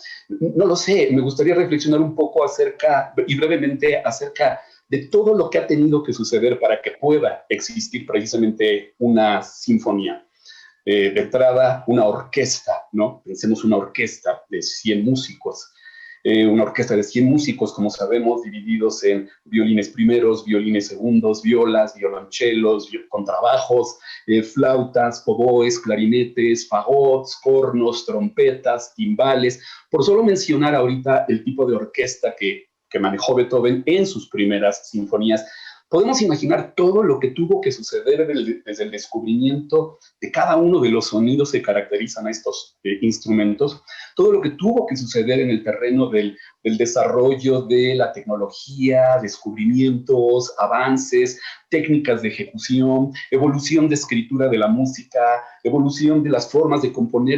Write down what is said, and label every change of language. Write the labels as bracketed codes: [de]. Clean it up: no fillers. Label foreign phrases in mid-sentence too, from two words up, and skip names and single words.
[es] No lo sé, me gustaría reflexionar un poco acerca, y brevemente, acerca de todo lo que ha tenido que suceder para que pueda existir precisamente una sinfonía. De entrada, una orquesta, ¿no? Pensemos una orquesta de 100 músicos. Una orquesta de 100 músicos, como sabemos, divididos en violines primeros, violines segundos, violas, violonchelos, contrabajos, flautas, oboes, clarinetes, fagots, cornos, trompetas, timbales, por solo mencionar ahorita el tipo de orquesta que manejó Beethoven en sus primeras sinfonías. Podemos imaginar todo lo que tuvo que suceder desde el descubrimiento de cada uno de los sonidos que caracterizan a estos instrumentos, todo lo que tuvo que suceder en el terreno del desarrollo de la tecnología, descubrimientos, avances, técnicas de ejecución, evolución de escritura de la música, evolución de las formas de componer.